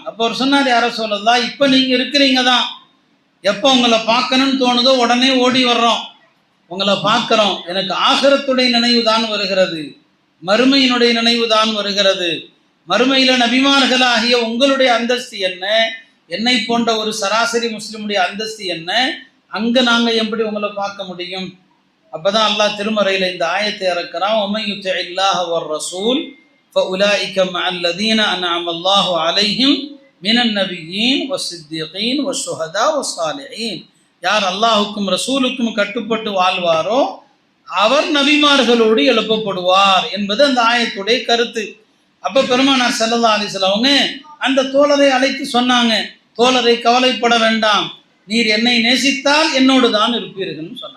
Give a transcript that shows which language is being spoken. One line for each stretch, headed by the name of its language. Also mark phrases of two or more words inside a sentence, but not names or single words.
Tamil: அப்போ அவர் சொன்னார்,
Arabic: يا رسول الله,
Tamil: இப்போ நீங்கள் இருக்கிறீங்க தான், எப்போ உங்களை பார்க்கணும்னு தோணுதோ உடனே ஓடி வர்றோம், உங்களை பார்க்குறோம், எனக்கு ஆகிரத்துடைய நினைவு தான் வருகிறது, மறுமையினுடைய நினைவு தான் வருகிறது. மறுமையில நபிமார்களாகிய உங்களுடைய அந்தஸ்து என்ன, என்னை போன்ற ஒரு சராசரி முஸ்லிமுடைய அந்தஸ்து என்ன, அங்க நாங்க எப்படி உங்களை பார்க்க முடியும்? அப்பதான் அல்லாஹ் திருமறையில இந்த ஆயத்தை இறக்குறான்,
Arabic: وَمَن يُطِعِ اللَّهَ وَالرَّسُولَ فَأُولَٰئِكَ مَعَ الَّذِينَ أَنْعَمَ اللَّهُ عَلَيْهِمْ مِنَ النَّبِيِّينَ وَالصِّدِّيقِينَ وَالشُّهَدَاءِ وَالصَّالِحِينَ.
Tamil: யார் அல்லாஹுக்கும் ரசூலுக்கும் கட்டுப்பட்டு வாழ்வாரோ அவர் நபிமார்களோடு எழுப்பப்படுவார் என்பது அந்த ஆயத்துடைய கருத்து. அப்ப பெருமானார்
Arabic: صلى الله عليه وسلم
Tamil: அவங்க அந்த தோழரை அழைத்து சொன்னாங்க, தோழரை கவலைப்பட வேண்டாம், நீர் என்னை நேசித்தால் என்னோடு தான் இருப்பீர்கள்னு சொன்னாங்க.